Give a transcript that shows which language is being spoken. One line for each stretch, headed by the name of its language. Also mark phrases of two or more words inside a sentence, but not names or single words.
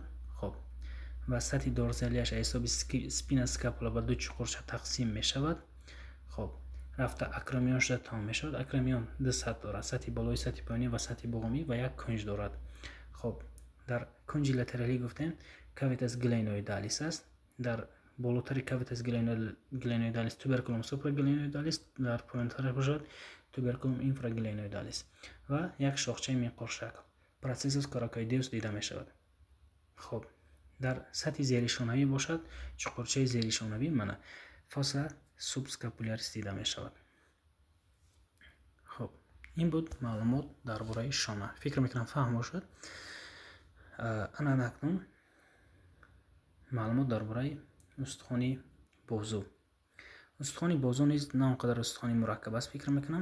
Tajik: хоб ва сатҳи дорзалиаш аз ҳисоби
Latin: spina scapulae
Tajik: ба ду чуқурча тақсим мешавад. хоб рафта акромион шуда тамом мешавад. акромион ду сатҳ дорад, сатҳи болои, сатҳи поёнӣ ва сатҳи буғумӣ ва як кунҷ дорад. хоб дар кунҷи латералӣ гуфтем
Latin: cavitas glenoidalis
Tajik: аст. дар болотари
Latin: cavitas glenoidalis, tuberculum supraglenoidalis,
Tajik: дар поинтараш бошад
Latin: tuberculum infraglenoidalis
Tajik: ва як шохчаи минқоршакл
Latin: processus coracoideus
Tajik: дида мешавад. хоб дар сатҳи зеришонавӣ бошад чуқурчаи зеришонавӣ мана
Latin: fossa subscapularis
Tajik: дида мешавад. хоб ин буд маълумот дар бораи шона. фикр мекунам фаҳм бошад. анан акнун маълумот дар бораи устухони бозу. устухони бозу низ на он қадар устухони мураккаб аст фикр мекунам.